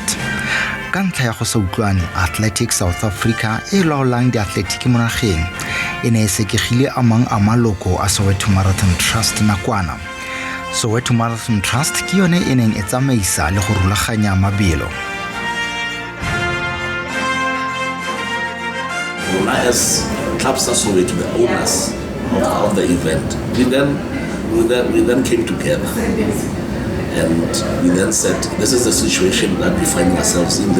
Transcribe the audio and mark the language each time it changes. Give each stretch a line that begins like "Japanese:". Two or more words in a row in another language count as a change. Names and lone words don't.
Tswana: Ka ntlha ya go sa utlwane, Athletics South Africa e laolang diatletiki mo nageng e ne e sekegile a mang a maloko a Soweto Marathon Trust nakwana. Soweto Marathon Trust ke yone e neng e tsamaisa le go rulaganya mabelo.
English: As clubs are Soweto, the owners of the event, we then came together. And we then said, this is the situation that we find ourselves in.